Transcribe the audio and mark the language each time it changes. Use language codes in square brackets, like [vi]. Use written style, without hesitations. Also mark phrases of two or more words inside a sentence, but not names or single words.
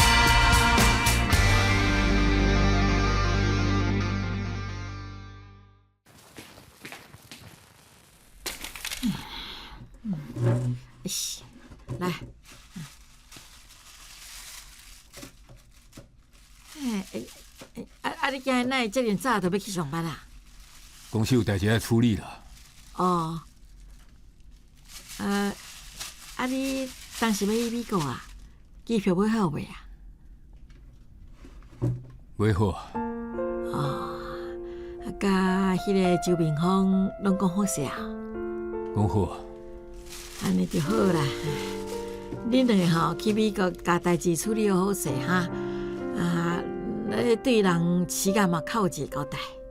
[nan] 来，你今日哪这么早就要去上班啊？公司有代志要处理啦。哦，你当时要去美国啊？机票买好未啊？买好啊。甲迄个周明峰拢讲好势啊？讲好啊。安尼就好啦。恁两个吼去美国，甲代志处理好势哈。对人时间嘛靠一个交代。